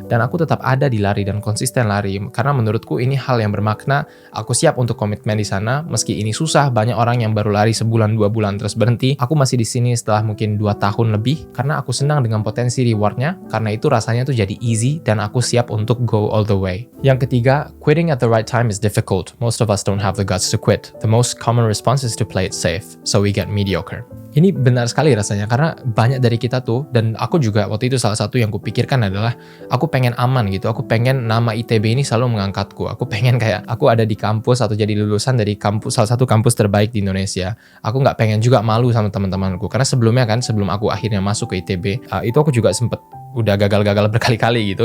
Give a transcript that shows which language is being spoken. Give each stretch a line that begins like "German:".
Indonesian: Dan aku tetap ada di lari dan konsisten lari karena menurutku ini hal yang bermakna. Aku siap untuk komitmen di sana meski ini susah. Banyak orang yang baru lari sebulan 2 bulan terus berhenti. Aku masih di sini setelah mungkin 2 tahun lebih karena aku senang dengan potensi rewardnya. Karena itu rasanya tuh jadi easy dan aku siap untuk
English: go all the way.
Indonesian: Yang ketiga,
English: quitting at the right time is difficult. Most of us don't have the guts to quit. The most common response is to play it safe, so we get mediocre.
Indonesian: Ini benar sekali rasanya karena banyak dari kita tuh, dan aku juga waktu itu salah satu yang kupikirkan adalah aku pengen aman gitu. Aku pengen nama ITB ini selalu mengangkatku. Aku pengen kayak aku ada di kampus atau jadi lulusan dari kampus, salah satu kampus terbaik di Indonesia. Aku nggak pengen juga malu sama teman-temanku karena sebelumnya kan, sebelum aku akhirnya masuk ke ITB, itu aku juga sempet udah gagal-gagal berkali-kali gitu.